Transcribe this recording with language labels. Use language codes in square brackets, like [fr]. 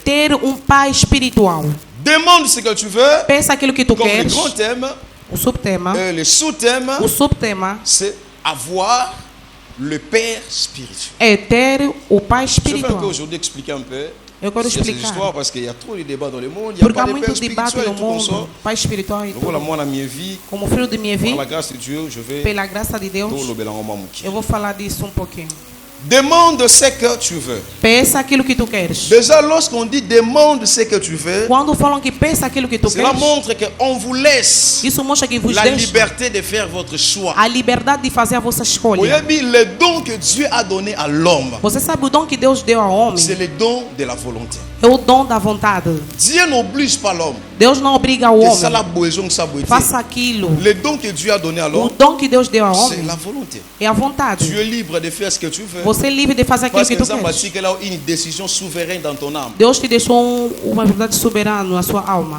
[pt] Ter pai espiritual. [fr] Demande ce que tu veux. [pt] Peça aquilo que tu queres. [fr] Le grand thème. [pt] O subtema. [fr] Le sous-thème. [pt] O subtema. [fr] C'est avoir le père spirituel. [pt] É ter o pai espiritual. [fr] Je vais aujourd'hui expliquer un peu. [pt] Eu quero explicar. [fr] Histoire parce qu'il y a trop de débats dans le monde. [pt] Porque há muito debate no mundo. Pai espiritual e tudo. Como filho de minha vida. [fr] Par la grâce de Dieu, je vais. [pt] Pela graça de Deus. Eu vou falar disso pouquinho. [fr] Demande ce que tu veux. [pt] Peça aquilo que tu queres. [fr] Déjà, lorsqu'on dit demande ce que tu veux, [pt] quando falam que peça aquilo que tu queres, [fr] cela montre que on vous laisse [pt] isso mostra que vos [fr] la liberté de faire votre choix. [pt] A liberdade de fazer a vossa escolha. [fr] Le don que Dieu a donné à l'homme. [pt] Você sabe o dom que Deus deu ao homem? [fr] C'est le don de la volonté. [pt] É o dom da vontade. [fr] Dieu n'oblige pas l'homme. [pt] Deus não obriga o homem. Faça aquilo. [fr] Le don que Dieu a donné à l'homme. [pt] O dom que Deus deu ao homem. [fr] C'est la volonté. [pt] É a vontade. [fr] Tu es libre de faire ce que tu veux. [pt] Você é livre de fazer aquilo que tu quer. [fr] Parce que là une décision souveraine dans ton âme. [pt] Deus te deixou uma verdade soberana na sua alma.